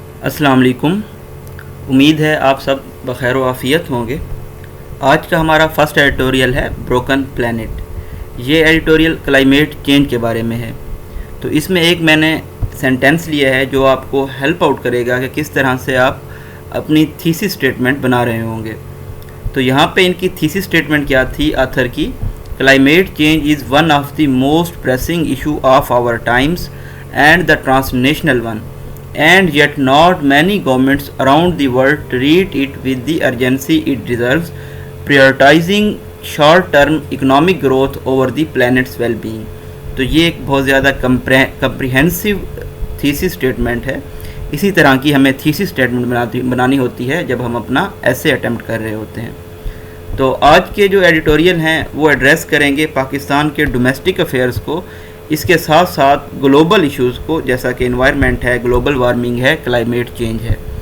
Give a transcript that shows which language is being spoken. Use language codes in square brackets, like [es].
[ur] السلام علیکم۔ امید ہے آپ سب بخیر و عافیت ہوں گے۔ آج کا ہمارا فرسٹ ایڈیٹوریل ہے بروکن پلانٹ۔ یہ ایڈیٹوریل [en] Climate change کے بارے میں ہے۔ تو اس میں ایک میں نے سینٹینس لیا ہے جو آپ کو ہیلپ آؤٹ کرے گا کہ کس طرح سے آپ اپنی تھیسس اسٹیٹمنٹ بنا رہے ہوں گے۔ تو یہاں پہ ان کی تھیسس اسٹیٹمنٹ کیا تھی آتھر کی؟ Climate change is one of the most pressing issue of our times and the transnational one. And yet not many governments around the world treat it with the urgency it deserves, prioritizing short-term economic growth over the planet's well-being. [ur] تو یہ ایک بہت زیادہ comprehensive thesis statement ہے۔ اسی طرح کی ہمیں تھیسس اسٹیٹمنٹ بنانی ہوتی ہے جب ہم اپنا ایسے اٹیمپٹ کر رہے ہوتے ہیں۔ تو آج کے جو ایڈیٹوریل ہیں وہ ایڈریس کریں گے پاکستان کے ڈومیسٹک افیئرز کو، اس کے ساتھ ساتھ گلوبل ایشوز کو، جیسا کہ انوائرمنٹ ہے، گلوبل وارمنگ ہے، کلائمیٹ چینج ہے۔